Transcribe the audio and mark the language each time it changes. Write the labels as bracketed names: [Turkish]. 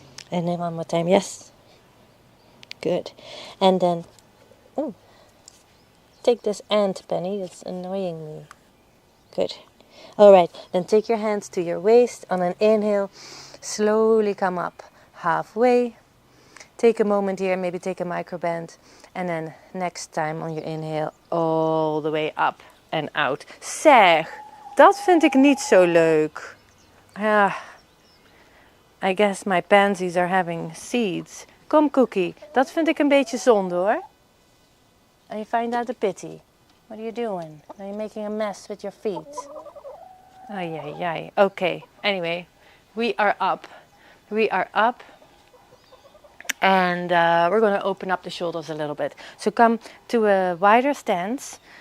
[English] And then one more time, yes. Good. And then, take this ant, Penny, it's annoying me. Good. All right, then take your hands to your waist. On an inhale, slowly come up halfway. Take a moment here, maybe take a micro bend. And then next time on your inhale, all the way up and out. [Dutch] Zeg, dat vind ik niet zo leuk. [English] I guess my pansies are having seeds. [Dutch] Kom, Cookie, dat vind ik een beetje zonde hoor. [English] And you find that a pity. What are you doing? Are you making a mess with your feet? Ay. Okay, anyway, we are up. We are up. And we're going to open up the shoulders a little bit. So come to a wider stance.